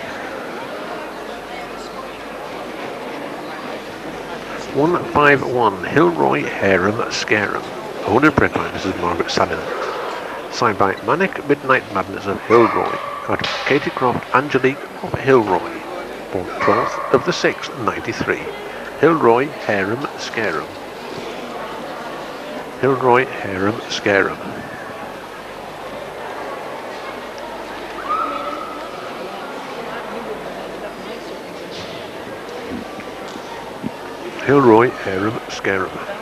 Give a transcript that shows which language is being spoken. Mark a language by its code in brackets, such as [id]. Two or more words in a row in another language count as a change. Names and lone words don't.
[en] $151 Hilroy Harem Scarum. Owned and bred by Mrs. Margaret Salinan. Signed by Manic Midnight Madness of Hilroy, out of Katie Croft Angelique of Hilroy, born 12th of the 6th, 93. Hilroy Harem Scarum. Hilroy Harem Scarum. Hilroy Harem Scarum.